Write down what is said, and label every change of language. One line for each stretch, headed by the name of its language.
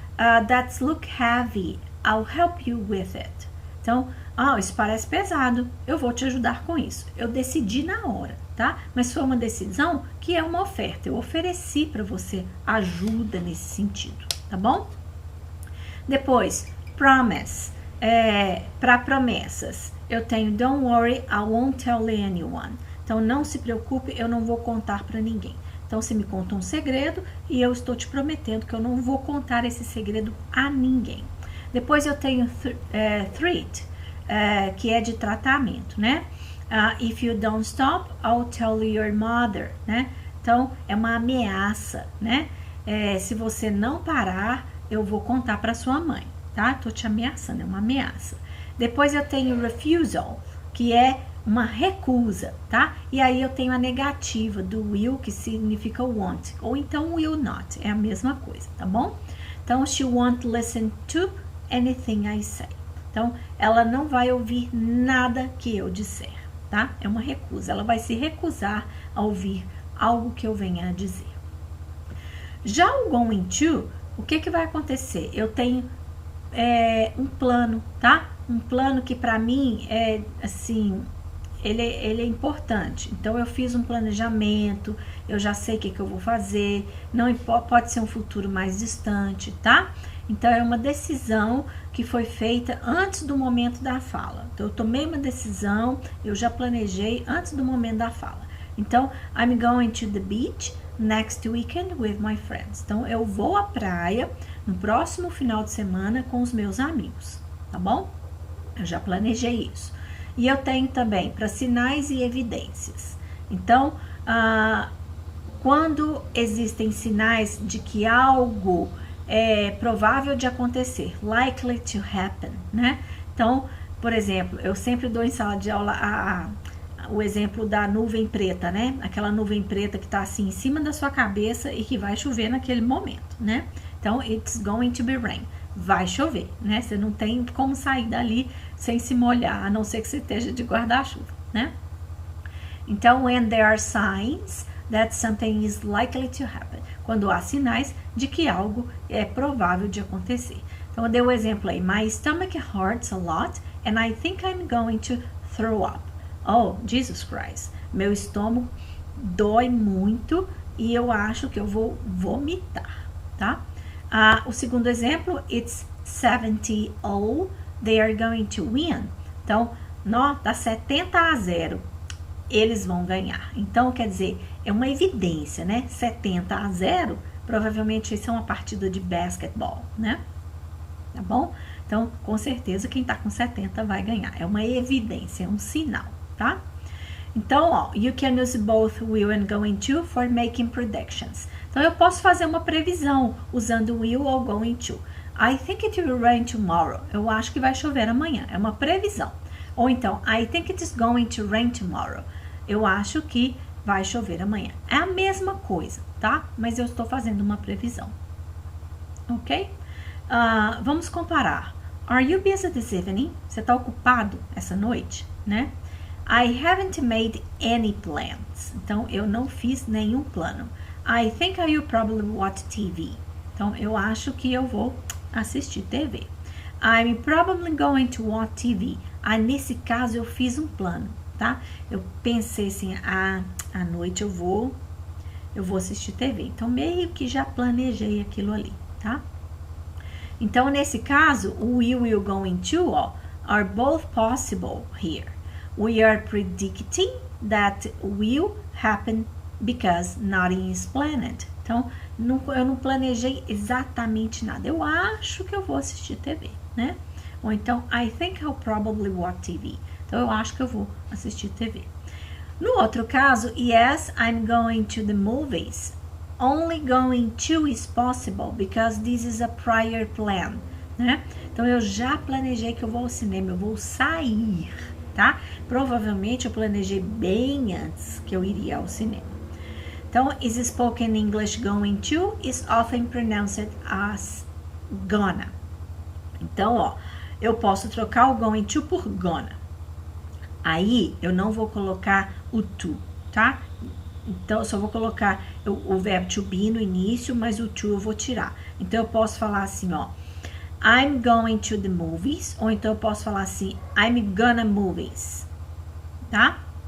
English: That look heavy. I'll help you with it.
Portuguese: Então, isso parece pesado. Eu vou te ajudar com isso. Eu decidi na hora, tá? Mas foi uma decisão que é uma oferta. Eu ofereci para você ajuda nesse sentido, tá bom? Depois, promise. Para promessas. Eu tenho
English: don't worry, I won't tell anyone.
Portuguese: Então, não se preocupe, eu não vou contar para ninguém. Então, você me conta um segredo e eu estou te prometendo que eu não vou contar esse segredo a ninguém. Depois, eu tenho threat, que é de tratamento, né?
English: If you don't stop, I'll tell your mother, né?
Portuguese: Então, é uma ameaça, né? Se você não parar, eu vou contar para sua mãe, tá? Tô te ameaçando, é uma ameaça. Depois, eu tenho refusal, que é uma recusa, tá? E aí eu tenho a negativa do will, que significa want, ou então will not, é a mesma coisa, tá bom? Então,
English: she won't listen to anything I say.
Portuguese: Então, ela não vai ouvir nada que eu disser, tá? É uma recusa, ela vai se recusar a ouvir algo que eu venha a dizer. Já o going to, o que vai acontecer? Eu tenho um plano, tá? Um plano que para mim é assim... Ele é importante. Então, eu fiz um planejamento, eu já sei o que eu vou fazer, não pode ser um futuro mais distante, tá? Então, é uma decisão que foi feita antes do momento da fala. Então, eu tomei uma decisão, eu já planejei antes do momento da fala. Então,
English: I'm going to the beach next weekend with my friends.
Portuguese: Então, eu vou à praia no próximo final de semana com os meus amigos, tá bom? Eu já planejei isso. E eu tenho também para sinais e evidências. Então, quando existem sinais de que algo é provável de acontecer,
English: likely to happen,
Portuguese: né? Então, por exemplo, eu sempre dou em sala de aula o exemplo da nuvem preta, né? Aquela nuvem preta que está assim em cima da sua cabeça e que vai chover naquele momento, né? Então,
English: it's going to be rain.
Portuguese: Vai chover, né? Você não tem como sair dali sem se molhar, a não ser que você esteja de guarda-chuva, né? Então,
English: when there are signs that something is likely to happen.
Portuguese: Quando há sinais de que algo é provável de acontecer. Então, eu dei o exemplo aí.
English: My stomach hurts a lot and I think I'm going to throw up. Oh, Jesus Christ.
Portuguese: Meu estômago dói muito e eu acho que eu vou vomitar, tá? O segundo exemplo,
English: it's 70-0, they are going to win.
Portuguese: Então, tá 70-0, eles vão ganhar. Então, quer dizer, é uma evidência, né? 70-0, provavelmente isso é uma partida de basquetebol, né? Tá bom? Então, com certeza, quem tá com 70 vai ganhar. É uma evidência, é um sinal, tá? Então,
English: you can use both will and going to for making predictions.
Portuguese: Então, eu posso fazer uma previsão usando will ou going to.
English: I think it will rain tomorrow.
Portuguese: Eu acho que vai chover amanhã. É uma previsão. Ou então,
English: I think it is going to rain tomorrow.
Portuguese: Eu acho que vai chover amanhã. É a mesma coisa, tá? Mas eu estou fazendo uma previsão. Ok? Vamos comparar.
English: Are you busy this evening?
Portuguese: Você está ocupado essa noite, né?
English: I haven't made any plans.
Portuguese: Então, eu não fiz nenhum plano.
English: I think I will probably watch TV.
Portuguese: Então, eu acho que eu vou assistir TV.
English: I'm probably going to watch TV.
Portuguese: Nesse caso, eu fiz um plano, tá? Eu pensei assim, à noite eu vou assistir TV. Então, meio que já planejei aquilo ali, tá? Então, nesse caso, o
English: will going to,
Portuguese: ó,
English: are both possible here. We are predicting that will happen because nothing is planned.
Portuguese: Então, eu não planejei exatamente nada. Eu acho que eu vou assistir TV, né? Ou então,
English: I think I'll probably watch TV.
Portuguese: Então, eu acho que eu vou assistir TV. No outro caso,
English: yes, I'm going to the movies. Only going to is possible because this is a prior plan,
Portuguese: né? Então, eu já planejei que eu vou ao cinema, eu vou sair, tá? Provavelmente eu planejei bem antes que eu iria ao cinema. Então,
English: is spoken English going to is often pronounced as gonna.
Portuguese: Então, ó, eu posso trocar o going to por gonna. Aí, eu não vou colocar o to, tá? Então, eu só vou colocar o verbo to be no início, mas o to eu vou tirar. Então, eu posso falar assim, ó,
English: I'm going to the movies,
Portuguese: ou então eu posso falar assim,
English: I'm gonna movies,
Portuguese: tá?